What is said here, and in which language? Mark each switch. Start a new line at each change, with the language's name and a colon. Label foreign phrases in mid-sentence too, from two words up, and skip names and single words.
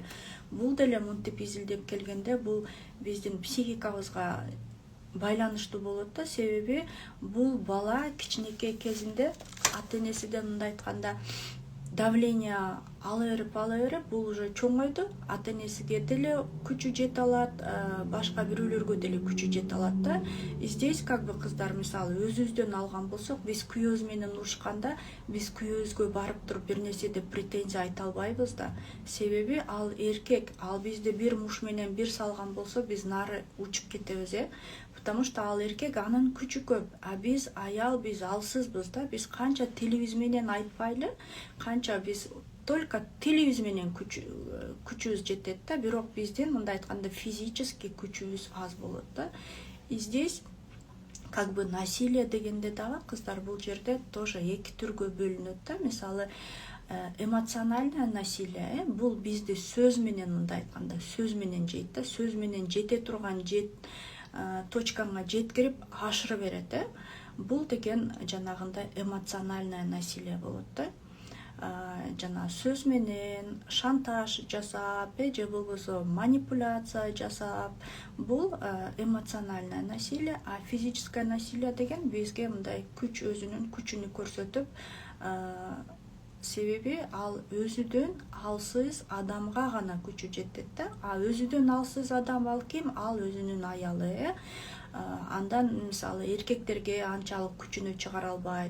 Kyrgyz: Бул деле мынтип изилдеп келгенде бул биздин психикабызга байланыштуу болот да. Себеби бул бала кичинекей кезинде ата-энесиден мындай айтканда давление ала берип, бул уже чоңойду, ата-энесиге деле күчү жете алат, башка бирөөлөргө деле күчү жете алат да.
Russian: Здесь как бы
Kyrgyz: кыздар, мисалы өзүбүздөн алган болсок, биз күйөөбүз менен урушканда, биз күйөөбүзгө барып туруп бир нерсе деп претензия айта албайбыз да. Себеби ал эркек, ал бизди бир муж менен бир салган болсо, биз нары учуп кетебиз,
Russian: потому что
Kyrgyz: ал эркек, анын күчү көп, а биз аял, биз алсызбыз да. Биз канча тилибиз менен айтпайлы, канча биз только тилибиз менен күчүбүз жетет да, бирок биздин мындай айтканда физически күчүбүз аз болот да.
Russian: И здесь как бы
Kyrgyz: насилие дегенде дагы кыздар бул жерде тоже эки түргө бөлүнөт да. Мисалы
Russian: эмоциональное насилие,
Kyrgyz: бул бизди сөз менен мындай айтканда сөз менен жейт да, сөз менен жете турган точкаңа жеткирип ашырып берет. Бул деген жанагындай
Russian: эмоциональное насилие
Kyrgyz: болот да. Жана сөз менен шантаж жасап, же болбосо манипуляция жасап, бул
Russian: эмоциональное насилие. А физическое насилие
Kyrgyz: деген бизге мындай күч, өзүнүн күчүнү көрсөтүп себеби ал өзүдөн алсыз адамга гана күчү жетет да. Өзүдөн алсыз адам ал ким? Ал өзүнүн аялы. Андан мисалы эркектерге анчалык күчүнө чыгара албайт.